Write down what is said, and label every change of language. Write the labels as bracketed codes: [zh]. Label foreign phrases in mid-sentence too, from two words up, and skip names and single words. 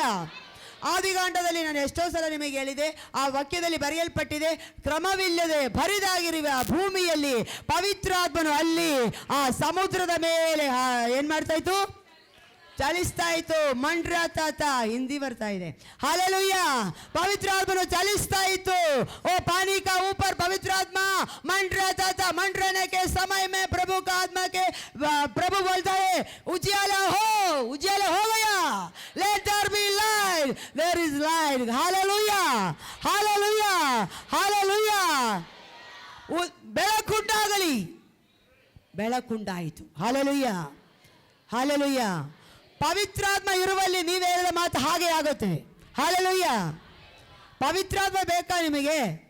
[kn] ಆದಿಕಾಂಡದಲ್ಲಿ ನಾನು ಎಷ್ಟೋ ಸಲ ನಿಮಗೆ ಹೇಳಿದೆ, ಆ ವಾಕ್ಯದಲ್ಲಿ ಬರೆಯಲ್ಪಟ್ಟಿದೆ, ಕ್ರಮವಿಲ್ಲದೆ ಬರಿದಾಗಿರುವ ಭೂಮಿಯಲ್ಲಿ ಪವಿತ್ರಾತ್ಮನು ಅಲ್ಲಿ ಆ ಸಮುದ್ರದ ಮೇಲೆ ಏನು ಮಾಡ್ತಾ ಇತ್ತು? ಚಲಿಸ್ತಾ ಇತ್ತು. ಮಂಡ್ರ ತಾತ ಹಿಂದಿ ಬರ್ತಾ ಇದೆ. ಹಲ್ಲೆಲೂಯ. ಪವಿತ್ರ ಆತ್ಮನು ಚಲಿಸ್ತಾ ಇತ್ತು. [hi] ओ पानी का ऊपर पवित्र आत्मा मंडरा था। मंडराने के समय में प्रभु का आत्मा के प्रभु बोलता है उजियाला हो गया, [en] let there be light, there is light. hallelujah, hallelujah, hallelujah. [kn] ಬೆಳಕುಂಟಾಗಲಿ, ಬೆಳಕುಂಟಾಯಿತು. hallelujah, hallelujah. ಪವಿತ್ರಾತ್ಮ ಇರುವಲ್ಲಿ ನೀವು ಹೇಳಿದ ಮಾತು ಹಾಗೆ ಆಗುತ್ತೆ. ಹಲ್ಲೆಲೂಯ. ಪವಿತ್ರಾತ್ಮ ಬೇಕಾ ನಿಮಗೆ?